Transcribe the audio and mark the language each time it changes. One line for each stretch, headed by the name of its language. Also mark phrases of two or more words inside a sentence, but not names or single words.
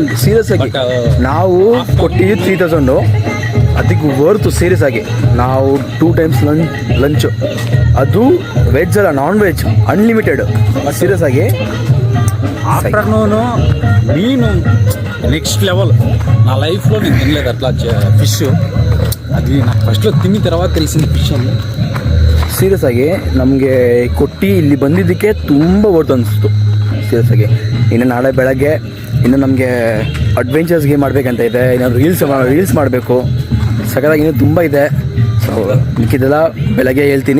Kannada: ಸೀರಿಯಸ್ ಆಗಿ ನಾವು ಕೊಟ್ಟಿದ್ದು 3000, ಅದಕ್ಕೆ ವರ್ತು. ಸೀರಿಯಸ್ ಆಗಿ ನಾವು 2
English: times ಲಂಚು,
Kannada: ಅದು ವೆಜ್ ಅಲ್ಲ,
English: non veg,
Kannada: ಅನ್ಲಿಮಿಟೆಡ್. ಸೀರಿಯಸ್ ಆಗಿ ಆಫ್ಟರ್ನೂನು ಮೀನು
English: next level.
Telugu: నా లైఫ్లో నేను తినలేదు అట్లా ఫిష్. అది నాకు ఫస్ట్లో తిని తర్వాత తెలిసింది ఫిష్ అని.
Kannada: ಸೀರಿಯಸ್ ಆಗಿ ನಮಗೆ ಕೊಟ್ಟು ಇಲ್ಲಿ ಬಂದಿದ್ದಕ್ಕೆ ತುಂಬ ವರ್ತ್ ಅನಿಸ್ತು. ಸೀರಿಯಸ್ ಆಗಿ ಇನ್ನು ನಾಳೆ ಬೆಳಗ್ಗೆ ಇನ್ನು ನಮಗೆ
English: adventures game
Kannada: ಮಾಡಬೇಕಂತ ಇದೆ, ಇನ್ನೊಂದು ರೀಲ್ಸ್ ಮಾಡಬೇಕು. ಸಖತ್ತಾಗಿ ಇನ್ನೂ ತುಂಬ ಇದೆ. ಸೊ ಮಿಕ್ಕಿದೆಲ್ಲ ಬೆಳಗ್ಗೆ ಹೇಳ್ತೀನಿ.